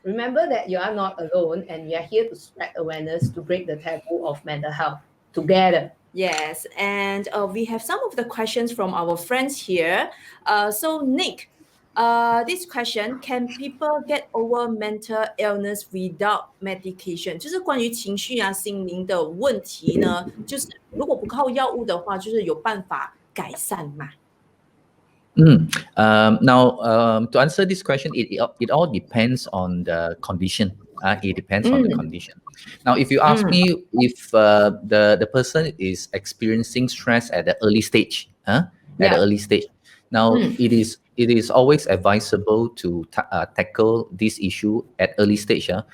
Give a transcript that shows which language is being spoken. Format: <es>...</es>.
<en>Remember that you are not alone, and we are here to spread awareness to break the taboo of mental health together. Yes, and we have some of the questions from our friends here. So Nick, this question, can people get over mental illness without medication?</en> <zh>就是关于情绪啊、心灵的问题呢，就是如果不靠药物的话，就是有办法改善嘛？</zh> <en>Now, to answer this question, it all depends on the condition. It depends on the condition. Now, if you ask me if the person is experiencing stress at the early stage, now it is always advisable to tackle this issue at early stage.</en>